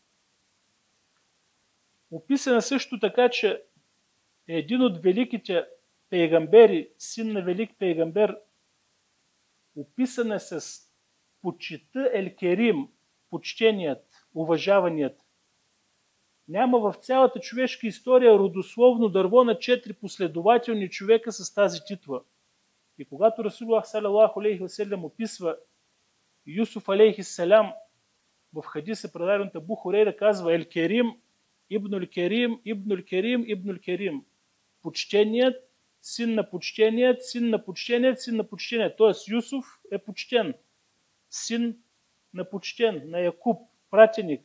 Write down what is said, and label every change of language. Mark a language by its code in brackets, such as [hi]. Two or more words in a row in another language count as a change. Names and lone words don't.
[bg] Описано също така, че един от великите пейгамбери, син на велик пейгамбер, описан е с почита Ел-Керим, почтеният, уважаваният. Няма в цялата човешка история родословно дърво на 4 последователни човека с тази титла. И когато Расулуллах [ar] صلى الله عليه وسلم [bg] описва Юсуф [ar] عليه السلام [bg] в хадиса, предаден от Абу Хурейра, казва [ar] الكريم ابن الكريم ابن الكريم ابن الكريم. [bg] Почтеният, син на почтеният, син на почтеният, син на почтеният. Тоест Юсуф е почтен. Син на почтен, на Якуб, пратеник.